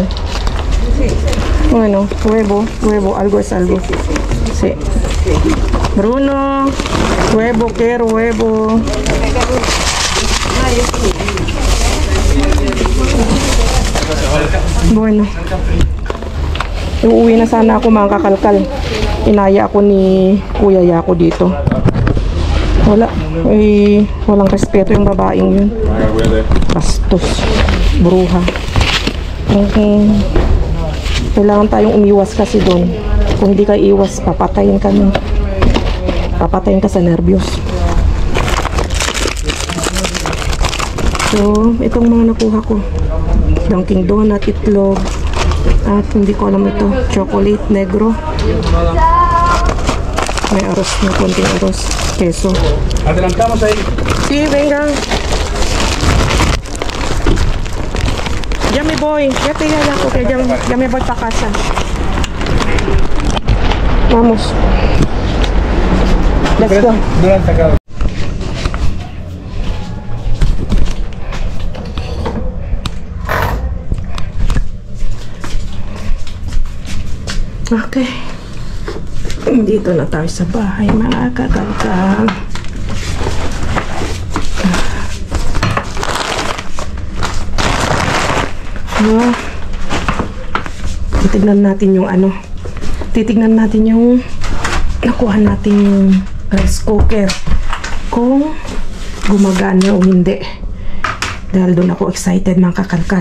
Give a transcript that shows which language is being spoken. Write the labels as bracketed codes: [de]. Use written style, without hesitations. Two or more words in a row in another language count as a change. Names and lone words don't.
[es] Bueno, huevo, algo es algo. Sí. Bruno, huevo, quiero huevo. Bueno. [tl] Uuwi na sana ako mga kakalkal. Inaya ako ni Kuya Yako dito. Walang respeto yung babaeng yun. Bastos. Bruha. Kailangan tayong umiwas kasi doon. Kung hindi ka iwas, papatayin kami. Papatayin ka sa nervyos. So, itong mga nakuha ko. Dunkin' Donut, itlog. At hindi ko alam ito. [es] Chocolate negro. [tl] May arroz na konting arroz. Queso. [es] Adelantamos ahí. Sí, venga. Ya me voy. Ya te ya porque ya me voy para casa. Vamos. [en] Let's go. [es] No lo han sacado. Okay. [tl] Dito na tayo sa bahay, mga kakalkal. Titignan natin yung titignan natin yung nakuha natin yung [en] rice cooker [tl] kung gumagana o hindi, dahil doon ako excited mga kakalkal.